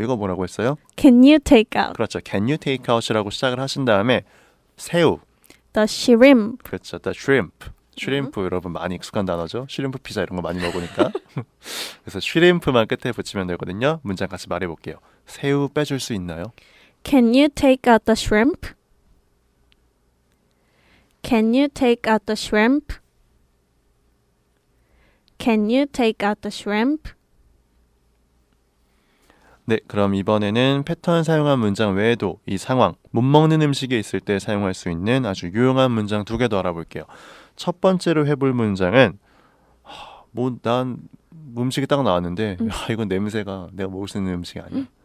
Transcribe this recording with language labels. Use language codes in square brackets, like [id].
[ko] 이거 뭐라고 했어요? [en] Can you take out [ko] 그렇죠. [en] Can you take out [ko] 이라고 시작을 하신 다음에 새우. [en] the shrimp? [ko] 그렇죠. The shrimp. 슈림프 여러분 많이 익숙한 단어죠. 슈림프 피자 이런 거 많이 먹으니까. 그래서 슈림프만 끝에 붙이면 되거든요. 문장 같이 말해볼게요. 새우 빼줄 수 있나요? [en] Can you take out the shrimp? Can you take out the shrimp? Can you take out the shrimp? [ko] 네, 그럼 이번에는 패턴 사용한 문장 외에도 이 상황, 못 먹는 음식이 있을 때 사용할 수 있는 아주 유용한 문장 2개 더 알아볼게요. 첫 번째로 해볼 문장은 난 음식이 딱 나왔는데 이건 냄새가 내가 먹을 수 있는 음식이 아니야.